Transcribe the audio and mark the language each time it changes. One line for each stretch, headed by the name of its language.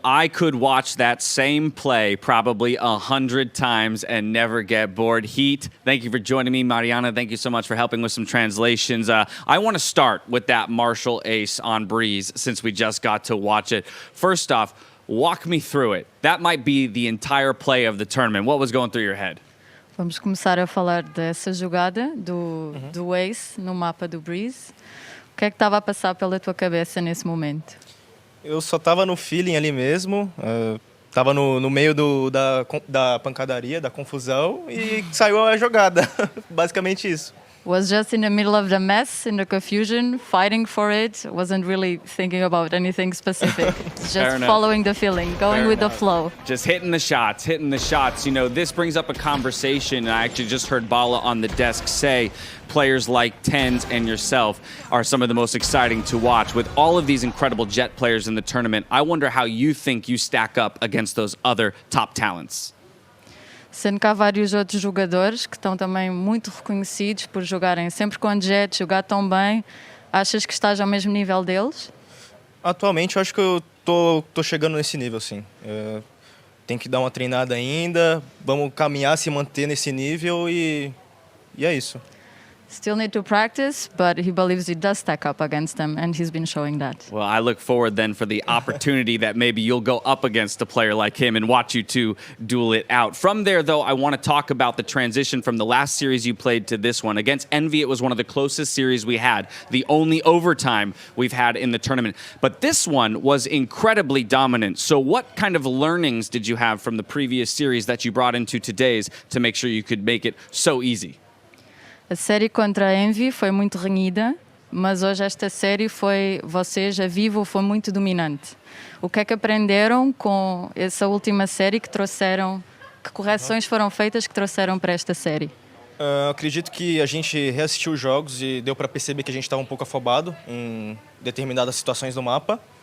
English: I could watch that same play probably 100 times and never get bored. Heat, thank you for joining me. Mariana, thank you so much for helping with some translations. I want to start with that Marshall ace on Breeze since we just got to watch it. First off, walk me through it. That might be the entire play of the tournament. What was going through your head?
Portuguese: Vamos começar a falar dessa jogada do ace no mapa do Breeze. O que é que estava a passar pela tua cabeça nesse momento? Eu só tava no feeling ali mesmo, tava no meio da pancadaria, da confusão e saiu a jogada. Basicamente isso.
English: Was just in the middle of the mess, in the confusion, fighting for it. Wasn't really thinking about anything specific. Just following the feeling, going with the flow. Just hitting the shots, hitting the shots. You know, this brings up a conversation. I actually just heard Bala on the desk say players like Tens and yourself are some of the most exciting to watch. With all of these incredible Jet players in the tournament, I wonder how you think you stack up against those other top talents.
Portuguese: Sendo que há vários outros jogadores que estão também muito reconhecidos por jogarem sempre com Jet, jogar tão bem, achas que estás ao mesmo nível deles? Atualmente eu acho que eu tô chegando nesse nível, sim. Tem que dar uma treinada ainda, vamos caminhar, se manter nesse nível e é isso.
English: Still need to practice, but he believes he does stack up against them, and he's been showing that. Well, I look forward then for the opportunity that maybe you'll go up against a player like him and watch you two duel it out. From there, though, I want to talk about the transition from the last series you played to this one. Against Envy, it was one of the closest series we had, the only overtime we've had in the tournament. But this one was incredibly dominant. So what kind of learnings did you have from the previous series that you brought into today's to make sure you could make it so easy?
Portuguese: A série contra a Envy foi muito renhida, mas hoje esta série vocês, a Vivo, foi muito dominante. O que é que aprenderam com essa última série que trouxeram, que correções foram feitas que trouxeram para esta série? Acredito que a gente reassistiu os jogos e deu para perceber que a gente estava um pouco afobado em determinadas situações do mapa.